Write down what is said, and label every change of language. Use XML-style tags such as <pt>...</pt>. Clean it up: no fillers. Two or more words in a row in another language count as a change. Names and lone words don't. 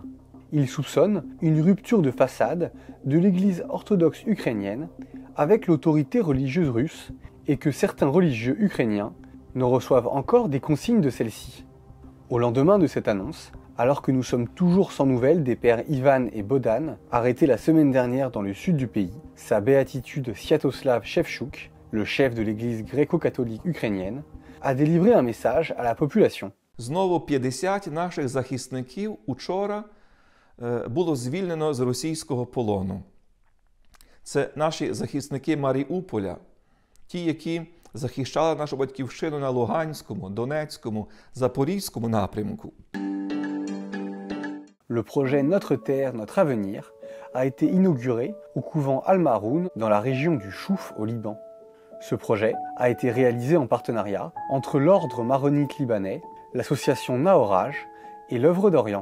<fr>Il soupçonne une rupture de façade de l'église orthodoxe ukrainienne avec l'autorité religieuse russe et que certains religieux ukrainiens ne reçoivent encore des consignes de celle-ci. Au lendemain de cette annonce, alors que nous sommes toujours sans nouvelles des pères Ivan et Bohdan, arrêtés la semaine dernière dans le sud du pays, sa béatitude Sviatoslav Shevchuk, le chef de l'église gréco-catholique ukrainienne, a délivré un message à la population.</fr> <uk>Знову 50 наших захисників учора було звільнено з російського полону. Це наші захисники Маріуполя, ті, які захищали нашу батьківщину на Луганському, Донецькому, Запорізькому напрямку.</uk> <fr>Le projet Notre Terre, Notre Avenir a été inauguré au couvent Al-Maroun dans la région du Chouf au Liban. Ce projet a été réalisé en partenariat entre l'ordre maronite libanais, l'association Naoraj et l'œuvre d'Orient.</fr>